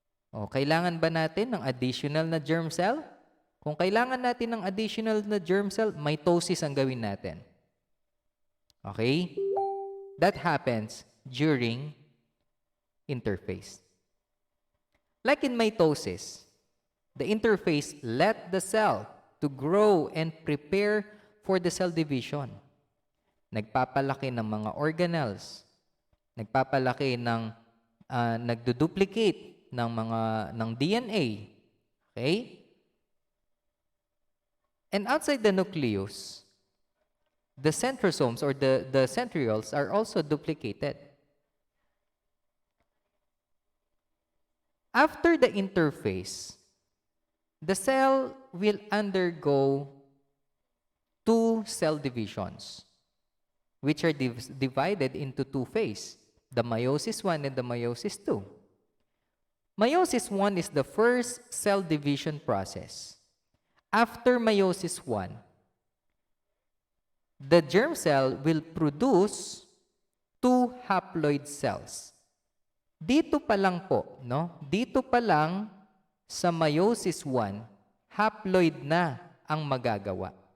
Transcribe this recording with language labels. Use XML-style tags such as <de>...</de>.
<tl>O kailangan ba natin ng additional na germ cell? Kung kailangan natin ng additional na germ cell, mitosis ang gawin natin. Okay?</tl> <en>That happens during interphase. Like in mitosis, the interphase let the cell to grow and prepare for the cell division.</en> <tl>Nagpapalaki ng mga organelles, nagpapalaki ng nagduduplicate ng DNA. Okay?</tl> <en>And outside the nucleus, the centrosomes or the centrioles are also duplicated. After the interphase, the cell will undergo two cell divisions, which are divided into two phases, the Meiosis I and the Meiosis II. Meiosis I is the first cell division process. After Meiosis I, the germ cell will produce two haploid cells.</en> <tl>Dito pa lang po, no? Dito pa lang sa Meiosis I, haploid na ang magagawa.</tl>